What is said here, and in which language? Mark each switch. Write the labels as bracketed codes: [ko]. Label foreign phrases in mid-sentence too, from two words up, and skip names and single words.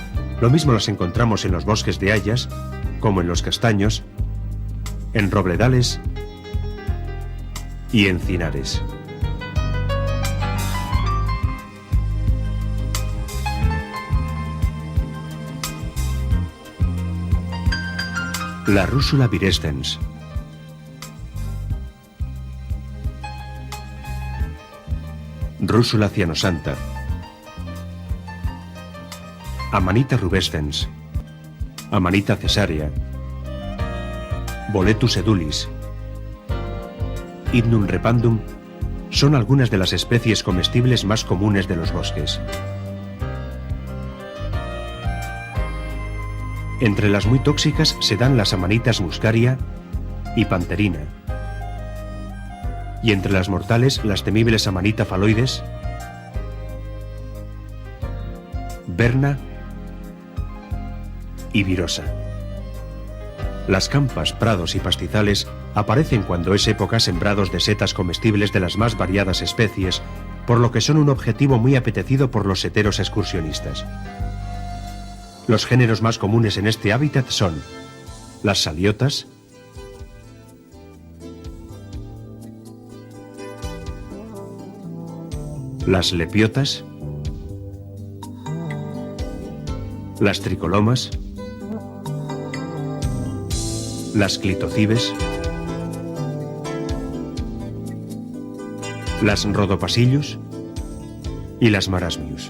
[es] Lo mismo las encontramos en los bosques de hayas, como en los castaños, en robledales y encinares. La Russula virescens. Russula cianosanta. Amanita rubescens. Amanita cesárea. Boletus edulis. Hymnum repandum son algunas de las especies comestibles más comunes de los bosques. Entre las muy tóxicas se dan las Amanitas muscaria y panterina. Y entre las mortales, las temibles Amanita phalloides, verna y virosa. Las campas, prados y pastizales aparecen cuando es época sembrados de setas comestibles de las más variadas especies, por lo que son un objetivo muy apetecido por los seteros excursionistas. Los géneros más comunes en este hábitat son las saliotas, las lepiotas, las tricolomas, las clitocibes, las rodopasillus y las marasmius.